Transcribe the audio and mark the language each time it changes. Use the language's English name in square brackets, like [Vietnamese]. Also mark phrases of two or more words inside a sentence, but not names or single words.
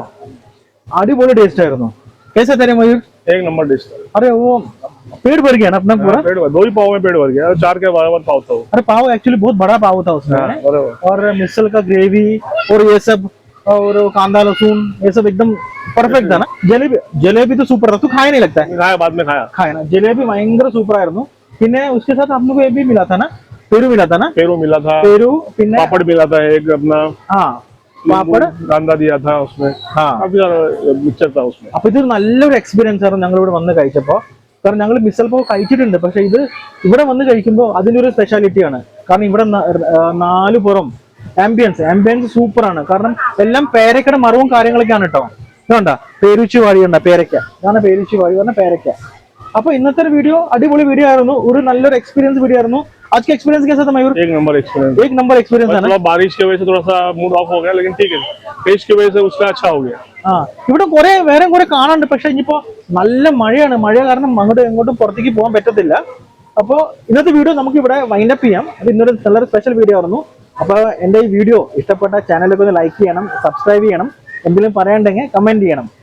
[Malayalam] അടിപൊളി ടേസ്റ്റ് ആയിരുന്നു. [Hindi] कैसा तेरे मयूर? एक नंबर डिश। अरे वो पेट भर गया ना अपना पूरा? पेट भर, 2 ही पाव में पेट भर गया, 4 के बराबर पाव था वो। अरे पाव एक्चुअली बहुत बड़ा पाव था उसमें, और मिसल का ग्रेवी और ये सब और कांदा लहसुन ये सब एकदम परफेक्ट था ना. जलेबी तो सुपर था. तू खाया नहीं लगता है? खाया, बाद में खाया [Malayalam] ना. जलेबी ഭയങ്കര സൂപ്പർ ആയിരുന്നു. [Hindi] പിന്നെ उसके साथ हम लोग ये भी मिला था ना, पेरू मिला था ना, पेरू मिला था, पेरू പിന്നെ पापड़ मिला था एक अपना, हाँ പാപ്പട്, कांदा दिया था उसमें, काफी सारा मिक्सचर था उसमें. [Malayalam] അപ്പൊ ഇതൊരു നല്ലൊരു എക്സ്പീരിയൻസ് ആയിരുന്നു ഞങ്ങൾ ഇവിടെ വന്ന് കഴിച്ചപ്പോ. കാരണം ഞങ്ങൾ മിസൽ പാവ് കഴിച്ചിട്ടുണ്ട്, പക്ഷെ ഇത് ഇവിടെ വന്ന് കഴിക്കുമ്പോൾ അതിന്റെ ഒരു സ്പെഷ്യാലിറ്റിയാണ്. കാരണം ഇവിടെ 4 പുറം ആംബിയൻസ് സൂപ്പറാണ്. കാരണം എല്ലാം പേരക്കയുടെ മറവും കാര്യങ്ങളൊക്കെയാണ് കേട്ടോ. ഇതുണ്ട പേരുച്ചു വാഴി, പേരക്ക, ഇതാണ് പേരുച്ചു വാഴി പറഞ്ഞ പേരക്ക. അപ്പോൾ ഇന്നത്തെ ഒരു വീഡിയോ അടിപൊളി വീഡിയോ ആയിരുന്നു, ഒരു നല്ലൊരു [English] experience video [Malayalam] ആയിരുന്നു. [Hindi] आज का एक्सपीरियंस कैसा था मयूर? एक नंबर एक्सपीरियंस, एक नंबर एक्सपीरियंस है ना. थोड़ा बारिश की वजह से थोड़ा सा [English] mood off [Hindi] हो गया, लेकिन ठीक है, पेश की वजह से उसका अच्छा हो गया. [Malayalam] ആ ഇവിടെ കുറെ വേറെ കുറെ കാണാനുണ്ട്, പക്ഷെ ഇനിയിപ്പോ നല്ല മഴയാണ്, മഴ കാരണം അങ്ങോട്ടും എങ്ങോട്ടും പുറത്തേക്ക് പോകാൻ പറ്റത്തില്ല. അപ്പോൾ ഇന്നത്തെ വീഡിയോ നമുക്ക് ഇവിടെ [English] wind up [Malayalam] ചെയ്യാം. അത് ഇന്നൊരു നല്ലൊരു [English] special video [Malayalam] ആയിരുന്നു. അപ്പോൾ എൻ്റെ ഈ വീഡിയോ ഇഷ്ടപ്പെട്ട ചാനലൊക്കെ ഒന്ന് ലൈക്ക് ചെയ്യണം, സബ്സ്ക്രൈബ് ചെയ്യണം, എന്തെങ്കിലും പറയാനുണ്ടെങ്കിൽ കമന്റ് ചെയ്യണം.